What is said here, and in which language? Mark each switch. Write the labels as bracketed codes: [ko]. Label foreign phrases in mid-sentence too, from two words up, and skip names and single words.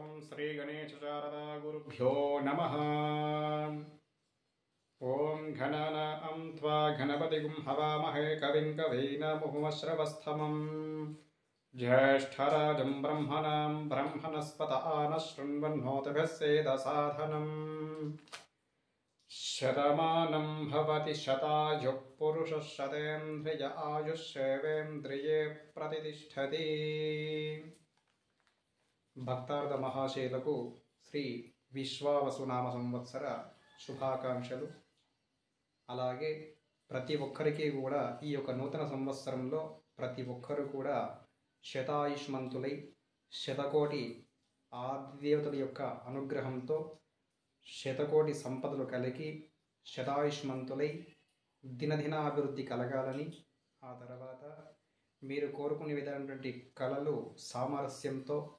[sa] श्री गणेश शारदा गुरुभ्यो नमः। ओं घनानां त्वा गणपतिगुं हवामहे कविं कवीनामुपमश्रवस्तमं ज्येष्ठराजं ब्रह्मणां ब्रह्मणस्पत आनः शृण्वन्नोतिभिः सेदसाधनम् शतमानं भवति शतायुः पुरुषः शतेन्द्रिय आयुष्येवेन्द्रिये प्रतिष्ठति। [te] భక్తార్థ మహాశయులకు శ్రీ విశ్వావసునామ సంవత్సర శుభాకాంక్షలు. అలాగే ప్రతి ఒక్కరికి కూడా ఈ యొక్క నూతన సంవత్సరంలో ప్రతి ఒక్కరు కూడా శతాయుష్మంతులై శతకోటి ఆదిదేవతల యొక్క అనుగ్రహంతో శతకోటి సంపదలు కలిగి శతాయుష్మంతులై దినదినాభివృద్ధి కలగాలని, ఆ తర్వాత మీరు కోరుకునే విధమైనటువంటి కళలు సామరస్యంతో